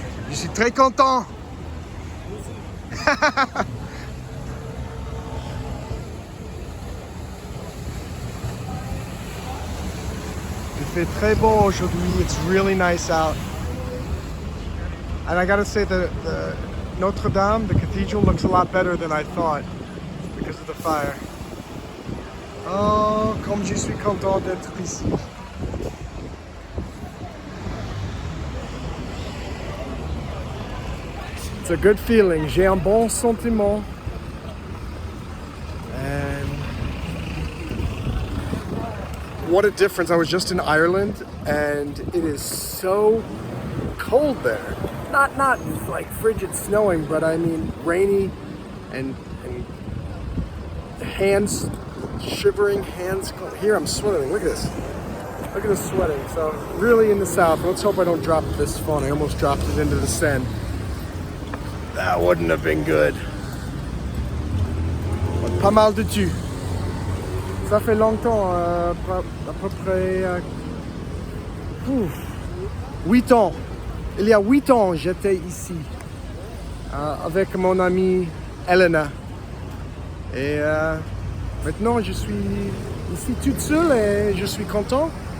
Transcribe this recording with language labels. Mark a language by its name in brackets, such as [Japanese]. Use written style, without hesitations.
[French] Je suis très content. Il fait très beau aujourd'hui. [English] It's really nice out. And I gotta say the Notre Dame, the cathedral, looks a lot better than I thought because of the fire. [French] Oh, comme je suis content d'être ici. [English] It's a good feeling. [French] J'ai un bon sentiment. [English] And what a difference. I was just in Ireland and it is so cold there. Not like frigid snowing, but I mean rainy and hands shivering, hands cold. Here I'm sweating. Look at this. Look at this sweating. So really in the south. Let's hope I don't drop this phone. I almost dropped it into the Seine. That wouldn't have been good. But [French] pas mal de tu. Ça fait longtemps, à peu près 8 ans. Il y a 8 ans, j'étais ici avec mon amie Elena. Et maintenant, je suis ici toute seule et je suis content.